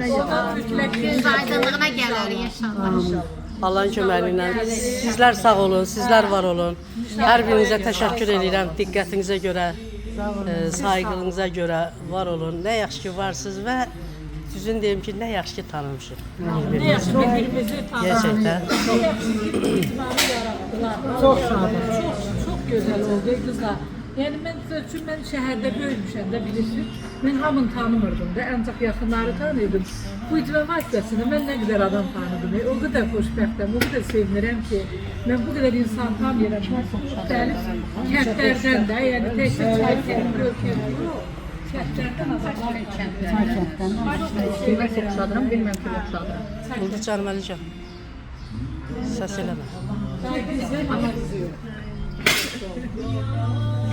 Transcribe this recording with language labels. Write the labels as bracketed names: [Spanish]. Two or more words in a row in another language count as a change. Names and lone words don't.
[Azerbaijani] Göz aydınlığına gəlir inşallah. Allahın köməyi ilə. Sizlər sağ olun, sizlər var olun. Hər birinizə təşəkkür edirəm diqqətinizə görə, sayğınıza görə var olun. Nə yaxşı ki varsınız və düzün deyim ki, nə yaxşı ki tanımışıq. [Turkish] Ne yaxşı birbirimizi tanıdık. [Azerbaijani] Gerçəkdən. [Turkish] Çok sağ olun. Çok güzel oldu kızlar. Yani ben şehirde böyümüşəm də bilirsiniz. [Azerbaijani] Ben hamını tanımırdım da, ancaq yaxınları tanıyordum. Bu icra vasitəsində mən nə qədər adam tanıdım. O qədər xoşbəxtəm, o qədər sevinirəm ki, mən bu qədər insan tanıyıram. Müxtəlif kəndlərdən də, yəni təkcə çay kəndi, ölkəndə yox. Kəndlərdən adamlar kəndlərdən. Kimə oxşadıram, bilmirəm ki, oxşadıram. Oldu canım Əlican. Səs eləmə. [Turkish] Ama bizi yok.